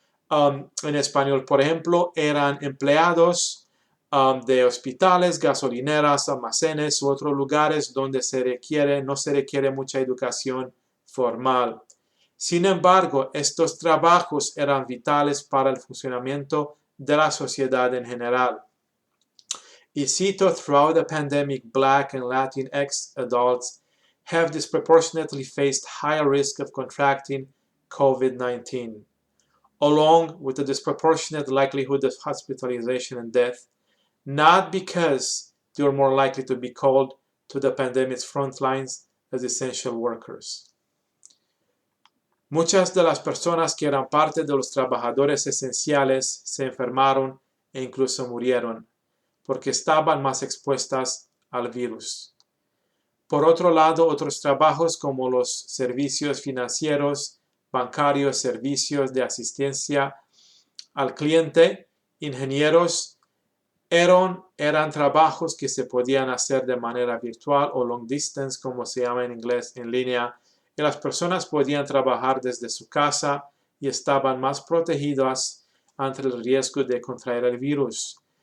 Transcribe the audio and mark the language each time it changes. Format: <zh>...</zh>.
<es>En español, por ejemplo, eran empleados de hospitales, gasolineras, almacenes u otros lugares donde no se requiere mucha educación formal. Sin embargo, estos trabajos eran vitales para el funcionamiento de la sociedad en general. Y cito:</es> <en>throughout the pandemic, Black and Latinx adults have disproportionately faced higher risk of contracting COVID-19. along with the disproportionate likelihood of hospitalization and death, not because they were more likely to be called to the pandemic's front lines as essential workers.</en> <es>Muchas de las personas que eran parte de los trabajadores esenciales se enfermaron e incluso murieron, porque estaban más expuestas al virus. Por otro lado, otros trabajos como los servicios financieros, bancarios, servicios de asistencia al cliente, ingenieros, eran trabajos que se podían hacer de manera virtual o</es> <en>long distance,</en> <es>como se llama en inglés, en línea, y las personas podían trabajar desde su casa y estaban más protegidas ante el riesgo de contraer el virus.</es>